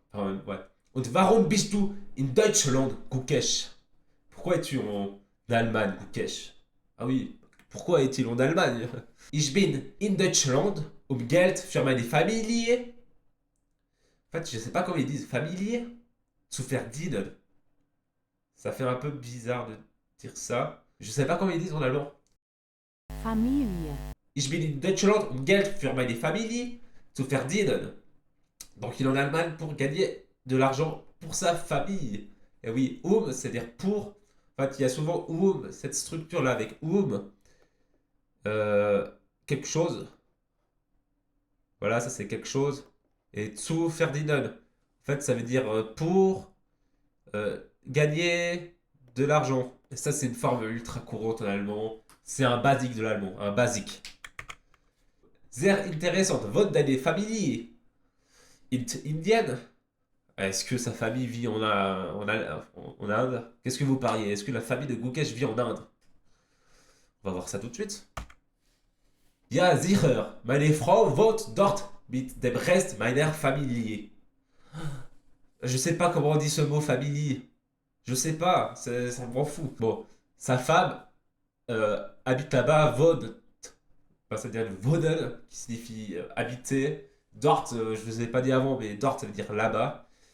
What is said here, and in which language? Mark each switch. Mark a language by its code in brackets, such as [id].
[fr] Enfin, ouais. [de] Und warum bist du in Deutschland, Gukesh? [fr] Pourquoi es-tu en Allemagne, Gukesh? Ah oui, pourquoi est-il en Allemagne? [de] Ich bin in Deutschland, Geld für meine Familie. [fr] En fait, je sais pas comment ils disent Familie. [de] Zu verdienen. [fr] Ça fait un peu bizarre de dire ça. Je sais pas comment ils disent en allemand. [de] Familie. Ich bin in Deutschland, Geld für meine Familie zu verdienen. [fr] Donc il est en Allemagne pour gagner de l'argent pour sa famille. Et oui, c'est-à-dire pour. En fait, il y a souvent cette structure-là avec quelque chose. Voilà, ça c'est quelque chose. Et zu verdienen. En fait, ça veut dire pour gagner de l'argent. Et ça, c'est une forme ultra courante en allemand. C'est un basique de l'allemand, un basique. [de] Sehr interessant. [fr] Votre deine Familie. Indienne. Est-ce que sa famille vit en Inde? Qu'est-ce que vous pariez? Est-ce que la famille de Gukesh vit en Inde? On va voir ça tout de suite. [de] Ja, sicher. Meine Frau wohnt dort mit dem Rest meiner Familie. [fr] Je sais pas comment on dit ce mot famille. Je sais pas, ça m'en fout. Bon, sa femme habite là-bas, wohnt. Enfin, ça veut dire wohnen, qui signifie habiter. Dort, je vous ai pas dit avant, mais dort, ça veut dire là-bas.